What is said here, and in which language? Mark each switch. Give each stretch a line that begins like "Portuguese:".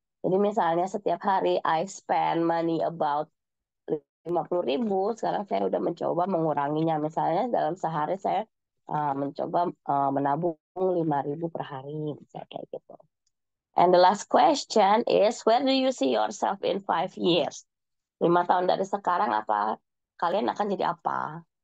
Indonesian: Jadi misalnya setiap hari
English: I spend money about 50.000,
Indonesian: sekarang saya udah mencoba menguranginya. Misalnya dalam sehari saya mencoba menabung 5.000 per hari, misalnya kayak gitu.
English: And the last question is, where do you see yourself in 5 years?
Indonesian: 5 tahun dari sekarang apa kalian akan jadi apa?